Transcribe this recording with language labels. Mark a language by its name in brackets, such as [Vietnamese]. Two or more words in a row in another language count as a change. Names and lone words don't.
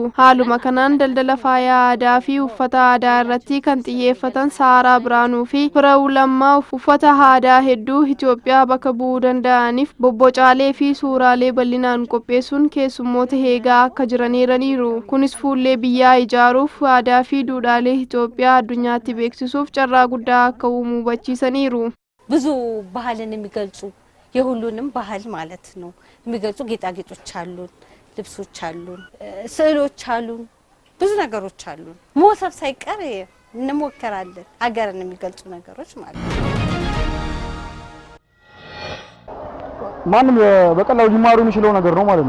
[Oromo] Haaluma kanaan daldala faaya aadaa fi uffata aadaa irratti kan xiyyeeffatan Saaraa Biraanuu fi Firaa'uu Lammaa uffata aadaa hedduu Itoophiyaa bakka bu'uu danda'aniif bobbocaalee fi suuraalee bal'inaan qopheessuun keessummoota heegaa akka jiraniiraniiru. Kunis fuullee biyyaa ijaaruuf aadaa fi duudhaalee Itoophiyaa addunyaatti beeksisuuf carraa guddaa akka uumu hubachiisaniiru. [Amharic] ብዙ ባህልን የሚገልጹ የሁሉንም ባህል ማለት ነው የሚገልጹ ጌጣጌጦች አሉን፣ ልብሶች አሉን፣ ስዕሎች አሉን፣ ብዙ ነገሮች አሉን። ሞሰብ ሳይቀር እንሞክራለን ሀገርን የሚገልጹ ነገሮች ማለት ነው። ማንም በቀላሉ ሊማሩ የሚችለው ነገር ነው ማለት ነው።